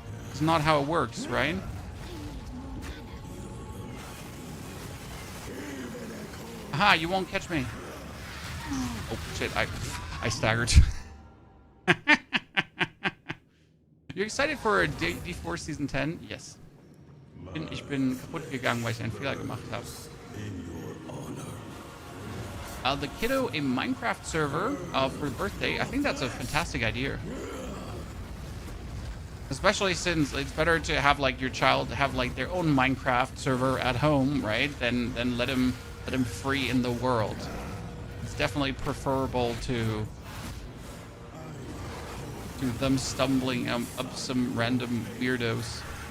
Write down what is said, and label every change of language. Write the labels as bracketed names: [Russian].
[English] It's not how it works, right? Aha, you won't catch me. Oh shit, I staggered. You excited for D4 Season 10? Yes. [German] Ich bin kaputt gegangen, weil ich einen Fehler gemacht habe. [English] The kiddo a Minecraft server for birthday. I think that's a fantastic idea. Especially since it's better to have like your child have like their own Minecraft server at home, right? Than let him free in the world. It's definitely preferable to them stumbling up some random weirdos.